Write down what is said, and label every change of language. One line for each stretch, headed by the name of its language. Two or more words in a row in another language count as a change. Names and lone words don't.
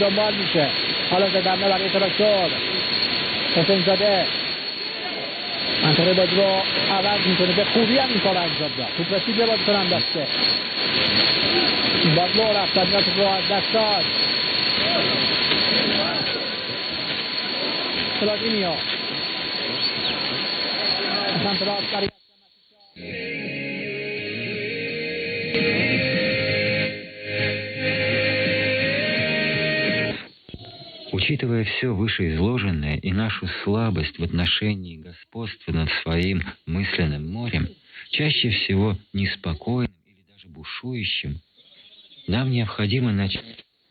Persian: دنبال میشه حالا زدمه برای تراکتور حسین زاده منطقه بازی رو عوض میکنه به خوبی هم این کار انجام داد توپ رسید به بازیکن هم دسته باز لو رفتن یا توپ رو از دست داد فلادینیو سمت راست برای
Russian: учитывая все вышеизложенное и нашу слабость в отношении господства над своим мысленным морем, чаще всего неспокойным или даже бушующим, нам необходимо начать